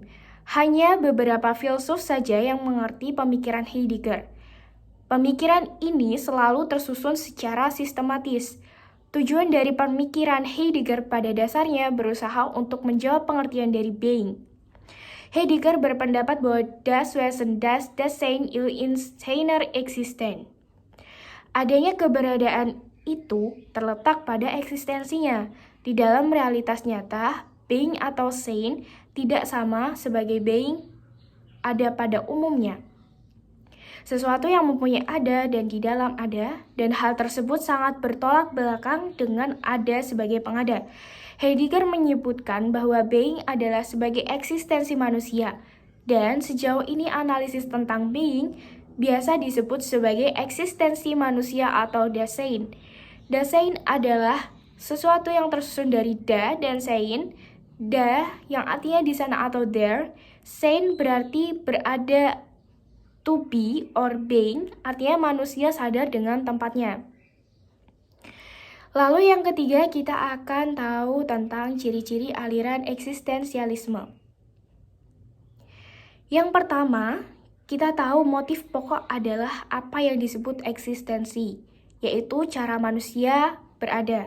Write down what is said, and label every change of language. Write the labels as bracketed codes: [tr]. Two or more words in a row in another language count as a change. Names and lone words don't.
[id] Hanya beberapa filsuf saja yang mengerti pemikiran Heidegger. Pemikiran ini selalu tersusun secara sistematis. Tujuan dari pemikiran Heidegger pada dasarnya berusaha untuk menjawab pengertian dari being. Heidegger berpendapat bahwa [de] das Wesen, das Dasein in seiner Existenz. [id] Adanya keberadaan itu terletak pada eksistensinya. Di dalam realitas nyata, being atau sein tidak sama sebagai being ada pada umumnya. Sesuatu yang mempunyai ada dan di dalam ada, dan hal tersebut sangat bertolak belakang dengan ada sebagai pengada. Heidegger menyebutkan bahwa being adalah sebagai eksistensi manusia, dan sejauh ini analisis tentang being biasa disebut sebagai eksistensi manusia atau Dasein. Dasein adalah sesuatu yang tersusun dari da dan sein. Da yang artinya di sana atau there, sein berarti berada, [en] to be or being, [id] artinya manusia sadar dengan tempatnya. Lalu yang ketiga kita akan tahu tentang ciri-ciri aliran eksistensialisme. Yang pertama, kita tahu motif pokok adalah apa yang disebut eksistensi, yaitu cara manusia berada.